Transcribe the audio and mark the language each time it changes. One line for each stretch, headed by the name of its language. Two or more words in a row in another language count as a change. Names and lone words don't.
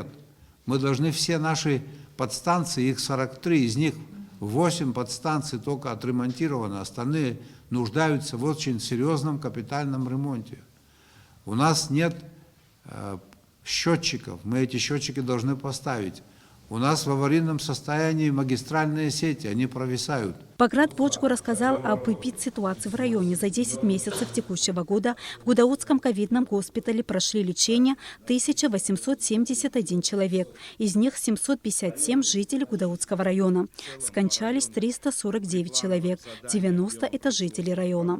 Russian: Мы должны все наши подстанции, их 43, из них 8 подстанций только отремонтированы, остальные нуждаются в очень серьезном капитальном ремонте. У нас нет счетчиков, мы эти счетчики должны поставить. У нас в аварийном состоянии магистральные сети, они провисают. Баграт Бочко рассказал об эпид-ситуации в районе. За 10 месяцев текущего года в Гудаутском ковидном госпитале прошли лечение 1871 человек. Из них 757 жителей Гудаутского района. Скончались 349 человек. 90 – это жители района.